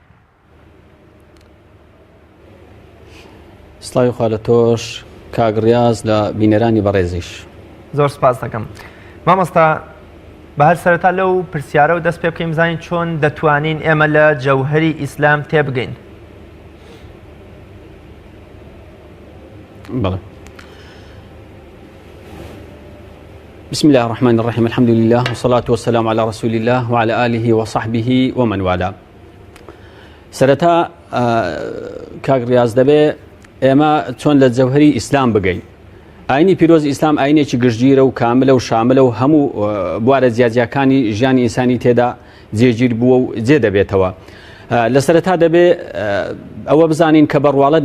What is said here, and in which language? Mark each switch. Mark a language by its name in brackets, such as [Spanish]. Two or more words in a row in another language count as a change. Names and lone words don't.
[Central Kurdish] سڵاوی خوا لە تۆش کاگڕاز لە بینەرانی بەڕێزیش زۆر سپاس دەکەم مامۆستا بە هەر سەرەتا لەو پرسیارە و دەست پێ بکەین بزانین چۆن دەتوانین ئێمە لە جەوهەری ئیسلام تێبگەین بەڵێ [Arabic] بسم الله الرحمن الرحيم الحمد لله والصلاة والسلام على رسول الله وعلى آله وصحبه ومن والاه [Central Kurdish] سەرەتا کاگڕاز دەبێ ئێمە چۆن لە جەوهەری ئیسلام بگەین ئاینی پیرۆز ئیسلام ئاینێکی گشتگیرە و کاملە و شاملە و هەموو بوارە جیاجیەکانی ژیانی ئینسانی تێدا جێگیر بووە و جێ دەبێتەوە لە سەرەتا دەبێ ئەوە بزانین کە بە ڕواڵەت